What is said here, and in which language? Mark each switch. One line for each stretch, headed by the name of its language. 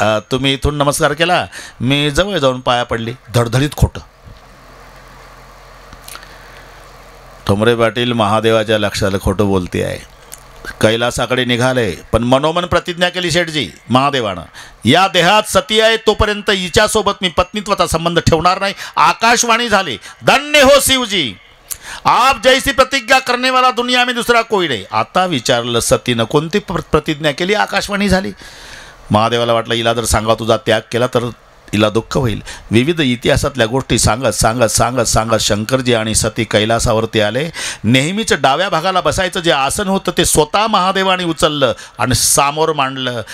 Marathi: तुम्ही इथून नमस्कार केला, मी जवळ जाऊन पाया पडली. धडधडीत खोटं. ठोंबरे पाटील महादेवाच्या लक्षाला खोटं बोलते आहे. कैलासाकडे निघाले, पण मनोमन प्रतिज्ञा केली शेठजी महादेवानं, या देहात सती आहे तोपर्यंत हिच्यासोबत मी पत्नीत्वाचा संबंध ठेवणार नाही.
Hindi: आकाशवाणी झाली, धन्य हो शिवजी, आप जैसी प्रतिज्ञा करने वाला दुनिया में दूसरा कोई नहीं.
Marathi: आता विचारलं सतीनं कोणती प्रतिज्ञा केली? आकाशवाणी झाली. महादेवाला वाटलं हिला जर सांगा तुझा त्याग केला तर हिला दुःख होईल. विविध इतिहासातल्या गोष्टी सांगत सांगत सांगत सांगत शंकरजी आणि सती कैलासावरती आले. नेहमीच डाव्या भागाला बसायचं जे आसन होतं ते स्वतः महादेवाने उचललं आणि सामोर मांडलं.